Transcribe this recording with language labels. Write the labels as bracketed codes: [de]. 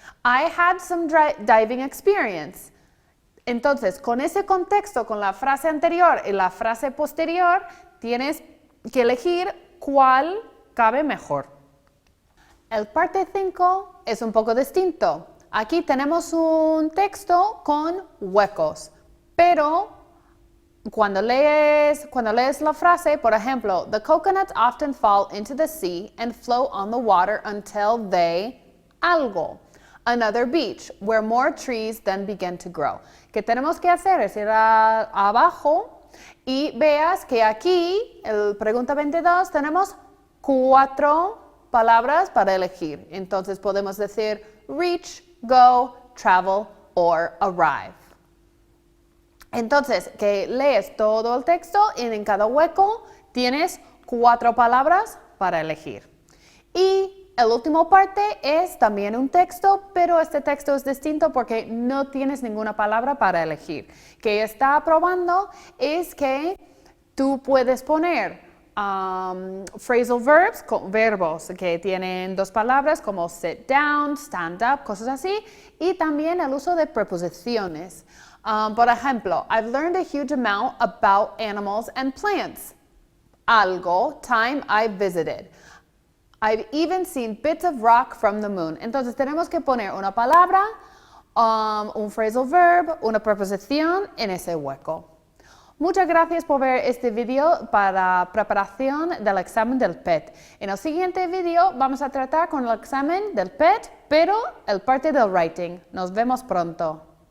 [en] I had some diving experience. [es] Entonces, con ese contexto, con la frase anterior y la frase posterior, tienes que elegir cuál cabe mejor. El parte 5 es un poco distinto. Aquí tenemos un texto con huecos, pero cuando lees la frase, por ejemplo, [en] the coconuts often fall into the sea and float on the water until they [es] algo. [en] Another beach, where more trees then begin to grow. [es] ¿Qué tenemos que hacer? Es ir abajo y veas que aquí, en pregunta 22, tenemos 4 palabras para elegir. Entonces podemos decir [en] reach, go, travel, or arrive. [es] Entonces, que lees todo el texto y en cada hueco tienes 4 palabras para elegir. Y el último parte es también un texto, pero este texto es distinto porque no tienes ninguna palabra para elegir. Que está probando es que tú puedes poner phrasal verbs, verbos que tienen 2 palabras como [en] sit down, stand up, [es] cosas así, y también el uso de preposiciones. Por ejemplo, [en] I've learned a huge amount about animals and plants. [es] Algo, [en] time I visited. I've even seen bits of rock from the moon. [es] Entonces tenemos que poner una palabra, un phrasal verb, una preposición en ese hueco. Muchas gracias por ver este video para preparación del examen del PET. En el siguiente video vamos a tratar con el examen del PET, pero el parte del writing. Nos vemos pronto.